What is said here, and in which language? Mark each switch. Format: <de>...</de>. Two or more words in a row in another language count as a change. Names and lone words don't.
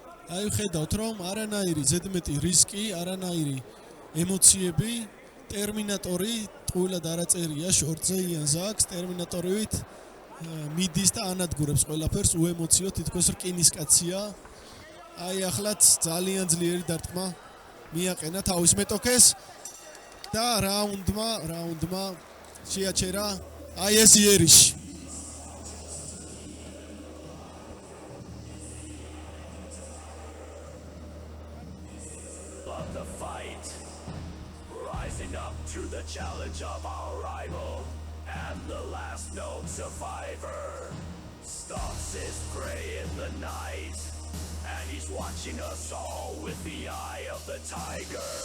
<ka>აი ხედავთ რომ არანაირი ზედმეტი რისკი, არანაირი ემოციები, ტერმინატორი ტყუილად არაწერია შორტზე იან ზაკს, ტერმინატორივით მიდის და ანადგურებს ყველაფერს, უემოციო თითქოს რკინისკაცია. აი ახლაც ძალიან ძლიერი დარტყმა მიაყენა თავის მეტოქეს და რაუნდმა შეაჩერა აი ეს იერიში.</ka> <en>The fight, rising up to the challenge of our rival, and the last known survivor stalks his prey in the night, and he's watching us all with the eye of the tiger.</en>